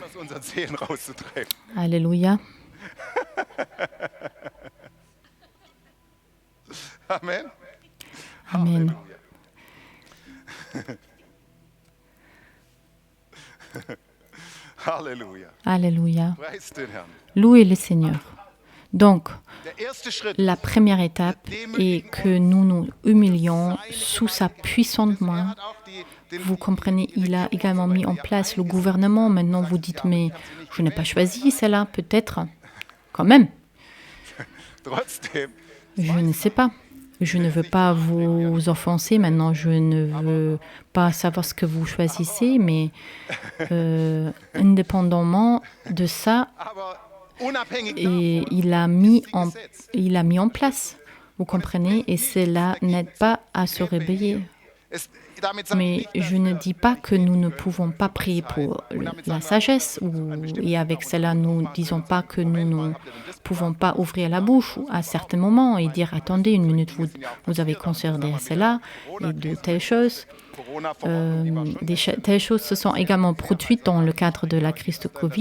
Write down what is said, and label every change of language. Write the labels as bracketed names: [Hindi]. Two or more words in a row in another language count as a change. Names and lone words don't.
[French] Alléluia. Amen. Amen. [German] Halleluja. [French] Alléluia. [German] Preis den Herrn. [French] Louez le Seigneur. Donc, [German] Der erste Schritt [French] la première étape est que nous nous humilions sous sa puissante main. Vous comprenez, il a également mis en place le gouvernement. Maintenant, vous dites, mais je n'ai pas choisi cela, peut-être. Quand même, [German] trotzdem [French] je ne sais pas. Je ne veux pas vous offenser. Maintenant, je ne veux pas savoir ce que vous choisissez, mais indépendamment de ça, [German] aber unabhängig [French] et il a mis en place. Vous comprenez? Et cela n'aide pas à se réveiller. [German] damit sagen [French] Mais je ne dis pas que nous ne pouvons pas prier pour la sagesse, et avec cela, nous ne disons pas que nous ne pouvons pas ouvrir la bouche à certains moments et dire « Attendez une minute, vous avez considéré cela et de telles choses ». Telles choses se sont également produites dans le cadre de la crise de Covid.